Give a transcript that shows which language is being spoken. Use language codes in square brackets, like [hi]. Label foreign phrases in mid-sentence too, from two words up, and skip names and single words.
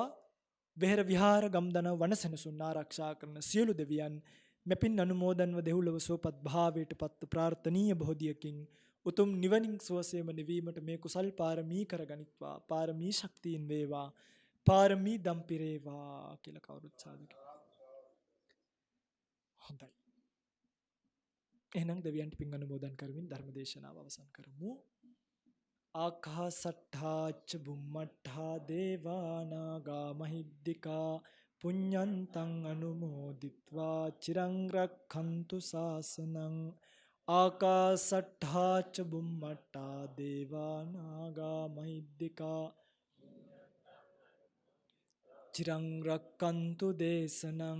[si] වෙහෙර විහාර ගම්දන වනසෙනසුන් ආරක්ෂා කරන සියලු දෙවියන් මෙපින් අනුමෝදන්ව දෙව්ලොව සුවපත් භාවයට පත් ප්‍රාර්ථනීය බෝධියකින් උතුම් නිවනින් සුවසේම නිවීමට මේ කුසල් පාරමී කර ගනිත්වා. පාරමී ශක්තියින් වේවා. පාරමී දම් පිරේවා කියලා කවුරුත් සාදු කියනවා. හොඳයි. එහෙනම් දෙවියන්ට පින් අනුමෝදන් කරමින් ධර්ම දේශනාව අවසන් කරමු. [pi] ආකාසට්ඨාච බුම්මට්ඨා දේවා නාග මහිද්దికා පුඤ්ඤන්තං අනුමෝදිත්වා චිරං රක්ඛන්තු ශාසනං. ආකාසට්ඨාච බුම්මට්ඨා දේවා නාග මහිද්దికා චිරං රක්ඛන්තු දේශනං.